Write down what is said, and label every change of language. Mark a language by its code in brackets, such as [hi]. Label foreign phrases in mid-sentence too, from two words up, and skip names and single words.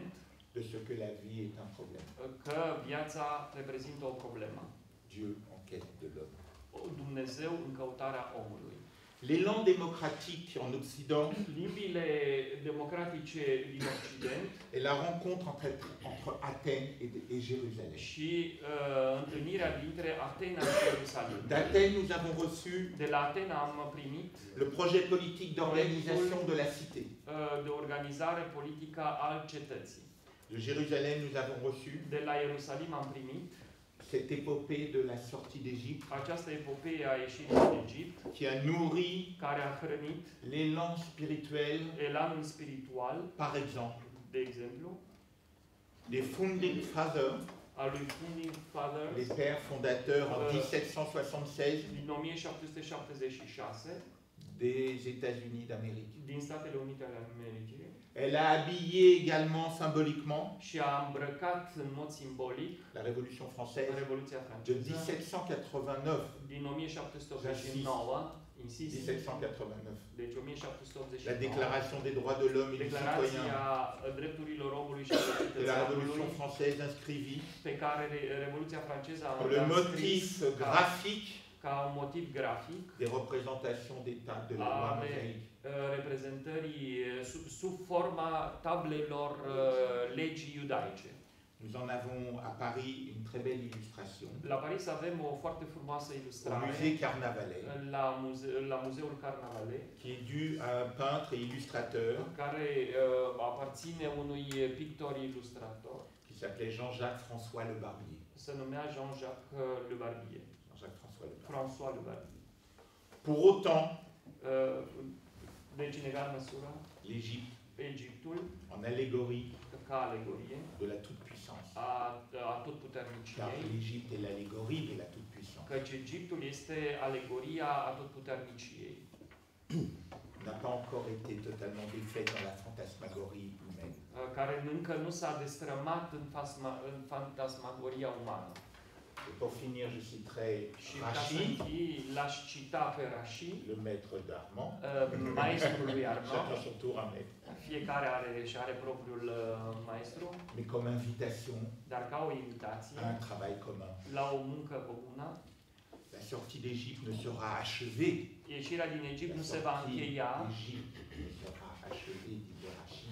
[fr] de ce que la vie est un problème. [ro] că viața reprezintă o problemă. [fr] Dieu en quête de l'homme. [ro] Dumnezeu în căutarea omului. [fr] Les langues démocratiques en Occident [ro] Limbile democratice din Occident [fr] et la rencontre entre Athènes et Jérusalem. [ro] și întâlnirea dintre Atena și Ierusalim. [fr] D'Athènes, nous avons reçu [ro] De la Atena am primit [fr] le projet politique d'organisation de la cité. [ro] de organizare politică al cetății. [fr] De Jérusalem, nous avons reçu [ro] De la Ierusalim am primit [fr] cette épopée de la sortie d'Égypte [ro] această epopee a ieșirii din Egipt, [fr] qui a nourri [ro] care a hrănit [fr] l'élan spirituel, [ro] elanul spiritual, [fr] par exemple, [ro] de exemplu, [en] des founding fathers, [ro] al lui Founding Father [fr] les pères fondateurs en 1776 [ro] din 1776 [fr] des États-Unis d'Amérique. [ro] din Statele Unite ale Americii [fr] Elle a habillé également symboliquement [ro] și a îmbrăcat în mod simbolic [fr] la Révolution française [ro] Revoluția [fr] de [ro] franceză 1789. din 1789, insist, 1789. deci 1789, [fr] La Déclaration des droits de l'homme et du citoyen [ro] Declarația drepturilor omului și a de la cetățeanului, [fr] Révolution française inscrivit [ro] pe care Revoluția franceză a [fr] le [ro] scris [fr] motif graphique [ro] ca un motiv grafic [fr] des représentations d'État de la loi mosaïque. [ro] reprezentării sub forma tablelor legii iudaice. [fr] Nous en avons à Paris une très belle illustration [ro] La Paris avem o foarte frumoasă [fr] au [ro] ilustrare [fr] musée Carnavalet, [ro] la Muzeul Carnavalet, [fr] qui est due à un peintre et illustrateur [ro] care aparține unui pictor ilustrator, [fr] qui s'appelait Jean-Jacques François Le Barbier. [ro] se numea Jean-Jacques Le Barbier. Jean-Jacques François Le Barbier. François Le Barbier. [fr] Pour autant, [ro] Deci, în egală măsură, [fr] l'Égypte, [ro] Egiptul, [fr] en allégorie [ro] ca alegorie [fr] de la toute-puissance, [ro] a [fr] car [ro] atotputernicii, [fr] l'Égypte est l'allégorie de la toute-puissance, [ro] căci Egiptul este alegoria atotputernicii. [fr] n'a pas encore été totalement défait dans la fantasmagorie humaine. [ro] Care încă nu s-a destrămat în fantasmagoria umană. [fr] Et pour finir, je citerai [ro] Și ca să Rachid, închei, l-aș cita pe Rashi, [fr] le maître d'Armand. [ro] maestrul lui Armand. [fr] Chacun son tour un maître. [ro] Fiecare și are propriul maestru, [fr] Mais comme invitation [ro] dar ca o invitație [fr] à un travail commun. [ro] la o muncă comună. [fr] La sortie d'Égypte ne sera achevée. [ro] Ieșirea din Egipt [fr] La [ro] nu se va [fr] sortie [ro] încheia, [fr] d'Égypte ne sera achevée, dit Rachid,